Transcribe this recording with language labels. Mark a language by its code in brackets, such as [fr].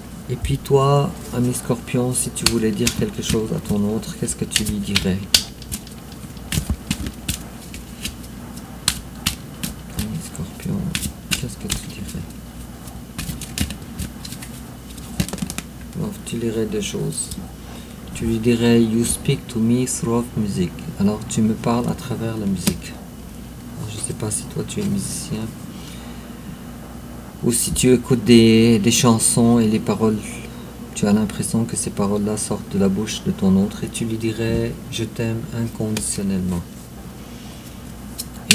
[fr] Et puis toi, ami Scorpion, si tu voulais dire quelque chose à ton autre, qu'est-ce que tu lui dirais? Ami Scorpion, qu'est-ce que tu dirais? Alors, tu dirais deux choses. Tu lui dirais, [en] you speak to me through music. [fr] Alors, tu me parles à travers la musique. Alors, je ne sais pas si toi, tu es musicien. Ou si tu écoutes des chansons et les paroles, tu as l'impression que ces paroles-là sortent de la bouche de ton autre et tu lui dirais « Je t'aime inconditionnellement ».